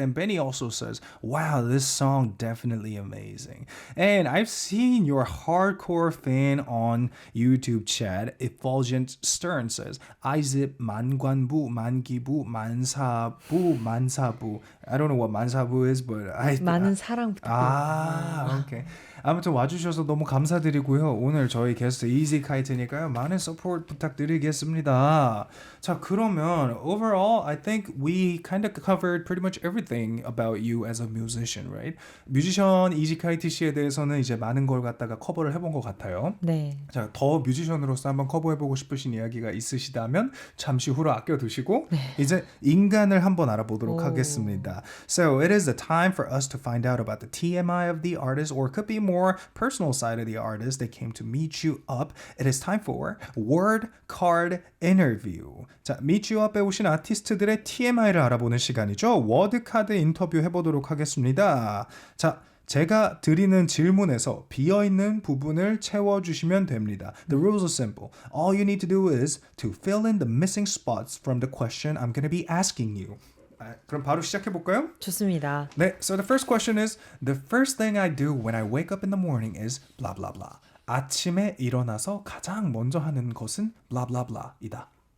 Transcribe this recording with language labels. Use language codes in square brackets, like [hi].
[en] And Benny also says, wow, this song definitely amazing. And I've seen your hardcore fan on YouTube chat. Effulgent Stern says, Izip 만관부, 만기부, 만사부. I don't know what 만사부 is, but [ko] 많은 사랑 부탁드립니다. [en] okay. [ko] 아무튼 와주셔서 너무 감사드리고요. 오늘 저희 게스트 이지카이트니까요. 많은 서포트 부탁드리겠습니다. [en] 자, 그러면 overall, I think we kind of covered pretty much everything about you as a musician, right? [ko] 뮤지션 이지카이트 씨에 대해서는 이제 많은 걸 갖다가 커버를 해본 것 같아요. 네. 자, 더 뮤지션으로서 한번 커버해보고 싶으신 이야기가 있으시다면 잠시 후로 아껴두시고 이제 인간을 한번 알아보도록 하겠습니다. [en] So it is the time for us to find out about the TMI of the artist, or it could be more personal side of the artist that came to meet you up. It is time for Word Card Interview. [ko] 자, Meet You Up에 오신 아티스트들의 TMI를 알아보는 시간이죠. 워드 카드 인터뷰 해보도록 하겠습니다. 자, 제가 드리는 질문에서 비어있는 부분을 채워주시면 됩니다. [en] The rules are simple. All you need to do is to fill in the missing spots from the question I'm going to be asking you. [ko] 그럼 바로 시작해볼까요? 좋습니다. [en] 네, so the first question is, the first thing I do when I wake up in the morning is blah blah blah. [ko] 아침에 일어나서 가장 먼저 하는 것은 [en] blah blah blah [ko] 이다.